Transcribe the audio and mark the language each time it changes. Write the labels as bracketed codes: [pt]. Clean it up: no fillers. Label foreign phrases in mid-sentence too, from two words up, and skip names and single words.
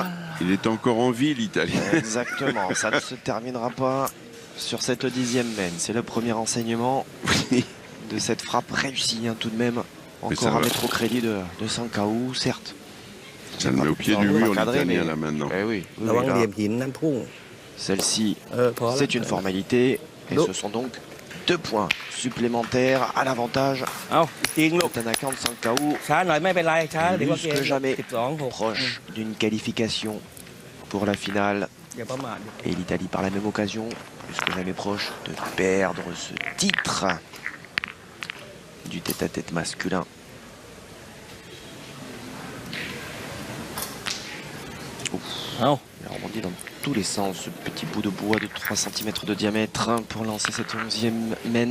[fr] Il est encore en vie, l'Italien. Exactement. Ça ne se terminera pas sur cette 10e main. C'est le premier enseignement de cette frappe réussie, hein, tout de même. Encore à mettre au crédit de Sankao, certes. Ça le met au pied du mur, l'Italien, là, maintenant. Eh oui, oui, [th] ระวัง [fr] là, [th] เหลี่ยมหินนั่นพุ่ง [fr] celle-ci, [th] พอแล้ว [fr] c'est une formalité. Et Non. ce sont donc 2 points supplémentaires à l'avantage [th] เอาจริงลูก [fr] de Tanakan Sankao. [th] ช้าหน่อยไม่เป็นไรช้าเดี๋ยวว่า [fr] Plus [th] เกม [fr] que jamais 12-6 proche d'une qualification pour la finale. [th] อย่าประมาท [fr] Et l'Italie, par la même occasion, plus que jamais proche de perdre ce titre du tête-à-tête masculin. Ouf. [th] เอา [fr] Il a rebondi dans tous les sens, ce petit bout de bois de 3 cm de diamètre pour lancer cette 11e main.